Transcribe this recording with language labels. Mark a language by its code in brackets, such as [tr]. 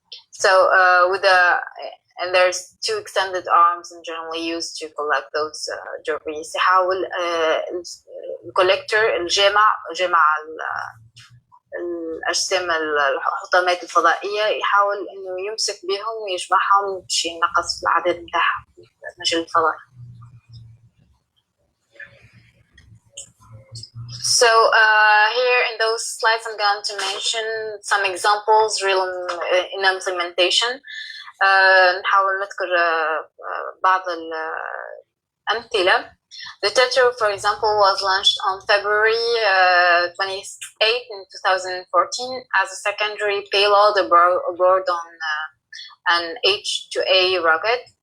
[en] So and there's two extended arms and generally used to collect those debris. [ar] يحاول الكولكتور الجامع الأجسام الحطامات الفضائية يحاول إنه يمسك بهم ويجمعهم باش ينقص العدد متاعهم مجال الفضاء. [en] So here in those slides I'm going to mention some examples real in implementation. [ar] نحاول نذكر بعض الأمثلة. [en] The Tetra, for example, was launched on February 28 in 2014 as a secondary payload aboard on an H-2A rocket.